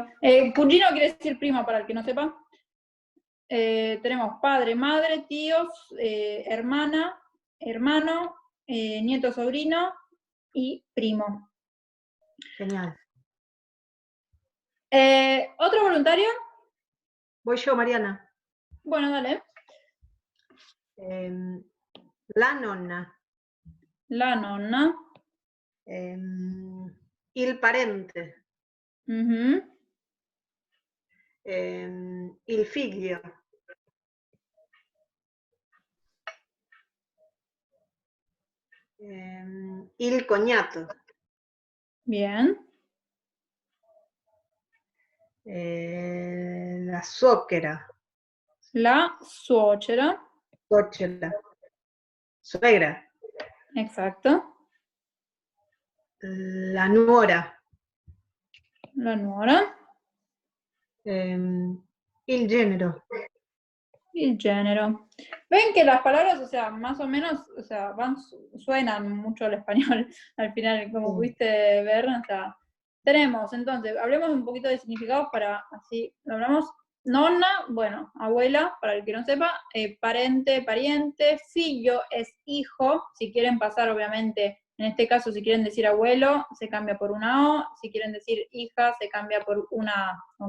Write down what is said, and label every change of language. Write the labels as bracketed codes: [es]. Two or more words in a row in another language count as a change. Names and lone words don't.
[es] Cugino quiere decir primo, para el que no sepa. Tenemos padre, madre, tíos, hermana, hermano, nieto, sobrino y primo. Genial. ¿Otro voluntario? Voy yo, Mariana. Bueno, dale. [it] La nonna. La nonna. Il parente. Uh-huh. Il figlio. Il cognato. [es] Bien. [it] La suocera. La suocera. Suocera. [es] Suegra. Exacto. [it] La nuora. La nuora. Il genero. [es] El género. Ven que las palabras, más o menos, suenan mucho al español al final, como pudiste ver, tenemos, entonces, hablemos un poquito de significados para así lo hablamos. Nonna, bueno, abuela, para el que no sepa, parente, pariente, figlio es hijo, si quieren pasar, obviamente, en este caso, si quieren decir abuelo, se cambia por una O, si quieren decir hija, se cambia por una A, ¿ok?